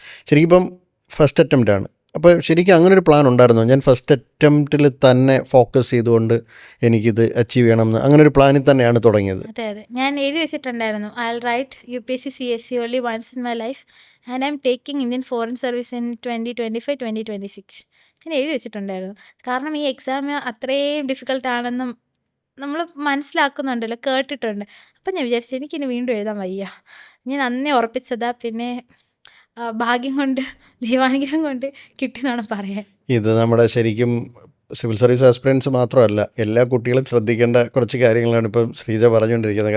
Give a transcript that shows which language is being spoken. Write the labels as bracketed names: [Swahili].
[Malayalam] ശരിക്കും ഇപ്പം first attempt ആണ്. അപ്പോൾ ശരിക്കും അങ്ങനെ ഒരു പ്ലാൻ ഉണ്ടായിരുന്നോ? ഞാൻ ഫസ്റ്റ് അറ്റംപ്റ്റിൽ തന്നെ ഫോക്കസ് ചെയ്തുകൊണ്ട് എനിക്കിത് അച്ചീവ് ചെയ്യണമെന്ന് അങ്ങനെ ഒരു പ്ലാനിൽ തന്നെയാണ് തുടങ്ങിയത്. അതെ ഞാൻ എഴുതി വെച്ചിട്ടുണ്ടായിരുന്നു, [English] I will write UPSC CSE only once in my life and I am taking Indian Foreign Service in 2025-2026. [Malayalam] ഞാൻ എഴുതി വെച്ചിട്ടുണ്ടായിരുന്നു. കാരണം ഈ എക്സാം അത്രയും ഡിഫിക്കൽട്ടാണെന്നും നമ്മൾ മനസ്സിലാക്കുന്നുണ്ടല്ലോ, കേട്ടിട്ടുണ്ട്. അപ്പം ഞാൻ വിചാരിച്ചു എനിക്കിനി വീണ്ടും എഴുതാൻ വയ്യ. ഞാൻ അന്നേ ഉറപ്പിച്ചതാ. പിന്നെ ഭാഗ്യം കൊണ്ട് ദൈവാനുഗ്രഹം കൊണ്ട് കിട്ടിയെന്നാണ് പറയാൻ. ഇത് നമ്മുടെ ശരിക്കും സിവിൽ സർവീസ് ആസ്പിറൻസ് മാത്രമല്ല, എല്ലാ കുട്ടികളും ശ്രദ്ധിക്കേണ്ട കുറച്ച് കാര്യങ്ങളാണ് ഇപ്പം ശ്രീജ പറഞ്ഞുകൊണ്ടിരിക്കുന്നത്.